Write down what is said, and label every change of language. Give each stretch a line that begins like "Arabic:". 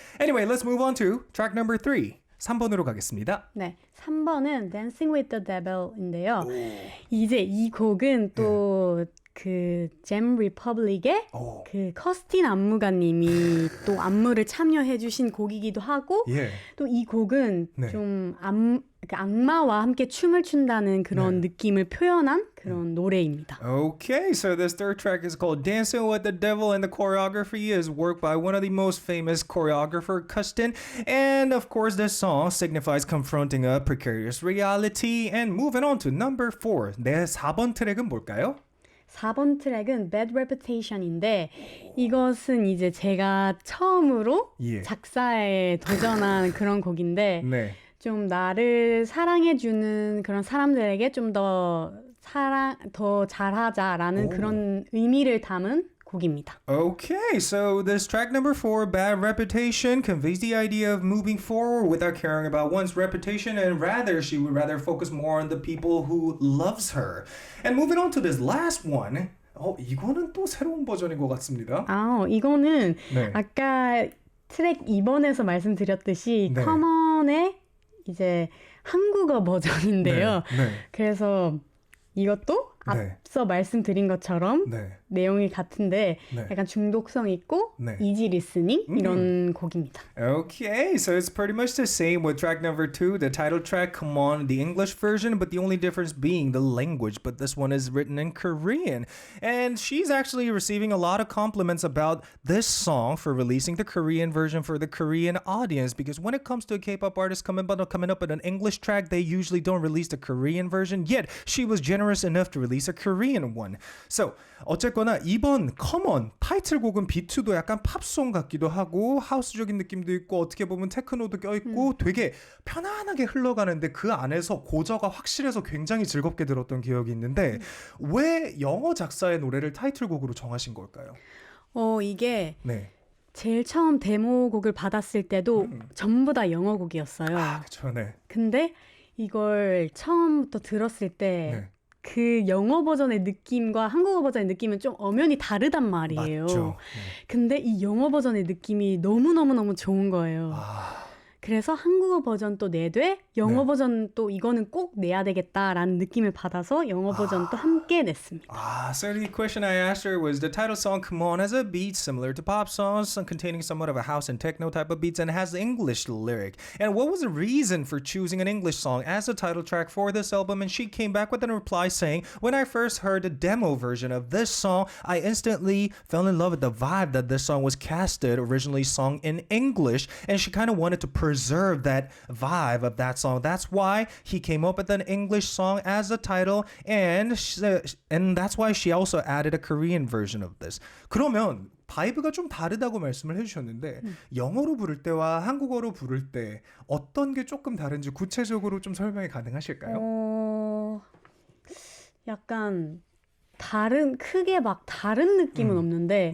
English: Anyway, let's move on to track number 3.
Korean: 3번으로 가겠습니다. 네, 3번은 Dancing with the Devil인데요. 이제 이 곡은 또 그 잼 리퍼블릭의 그 커스틴 안무가님이 또 안무를 참여해주신 곡이기도 하고 또 이 곡은 좀 악마와 함께 춤을 춘다는 그런 느낌을 표현한 그런 노래입니다.
English: Okay, so this third track is called Dancing with the Devil, and the choreography is worked by one of the most famous choreographer, Kustin. And of course, this song signifies confronting a precarious reality. And moving on to number 4.
Korean: 네, 4번 트랙은 뭘까요? 4번 트랙은 Bad Reputation인데 이것은 이제 제가 처음으로 작사에 도전한 그런 곡인데 좀 나를 사랑해주는 그런 사람들에게 좀 더 잘하자라는 그런 의미를 담은 곡입니다.
English: Okay, so this track number 4, Bad Reputation, conveys the idea of moving forward without caring about one's reputation, and rather she would rather focus more on the people who loves her. And moving on to this last one,
Korean: 이거는 또 새로운 버전인 것 같습니다. 이거는 아까 트랙 2번에서 말씀드렸듯이 커먼의 이제 한국어 버전인데요. 그래서 이것도 앞서 말씀드린 것처럼 내용이 같은데 약간 중독성 있고 이지 리스닝 이런 곡입니다.
English: Okay, so it's pretty much the same with track number 2, the title track, Come On, the English version, but the only difference being the language, but this one is written in Korean. And she's actually receiving a lot of compliments about this song for releasing the Korean version for the Korean audience, because when it comes to a K-pop artist coming up with an English track, they usually don't release the Korean version, yet she was generous enough to release a Korean one.
Korean: So 어쨌거나 이번 Come On 타이틀곡은 비트도 약간 팝송 같기도 하고 하우스적인 느낌도 있고 어떻게 보면 테크노도 껴있고 되게 편안하게 흘러가는데 그 안에서 고저가 확실해서 굉장히 즐겁게 들었던 기억이 있는데 왜 영어 작사의 노래를 타이틀곡으로 정하신 걸까요? 이게 제일 처음 데모곡을 받았을 때도 전부 다 영어곡이었어요. 그렇죠. 근데 이걸 처음부터 들었을 때 그 영어 버전의 느낌과 한국어 버전의 느낌은 좀 엄연히 다르단 말이에요. 맞죠. 근데 이 영어 버전의 느낌이 너무너무너무 좋은 거예요. 그래서 한국어 버전 또 내되 영어 버전 또 이거는 꼭 내야 되겠다라는 느낌을 받아서 영어 버전 또 함께 냈습니다.
English: So the question I asked her was, the title song Come On has a beat similar to pop songs, containing somewhat of a house and techno type of beats, and has the English lyric. And what was the reason for choosing an English song as the title track for this album? And she came back with a reply saying, when I first heard the demo version of this song, I instantly fell in love with the vibe that this song was casted, originally sung in English, and she kind of wanted to preserve that vibe of that song. That's why he came up with an English song as a title, and that's why she also added a Korean version of this.
Korean: 그러면 바이브가 좀 다르다고 말씀을 해주셨는데 영어로 부를 때와 한국어로 부를 때 어떤 게 조금 다른지 구체적으로 좀 설명이 가능하실까요? 약간 크게 막 다른 느낌은 없는데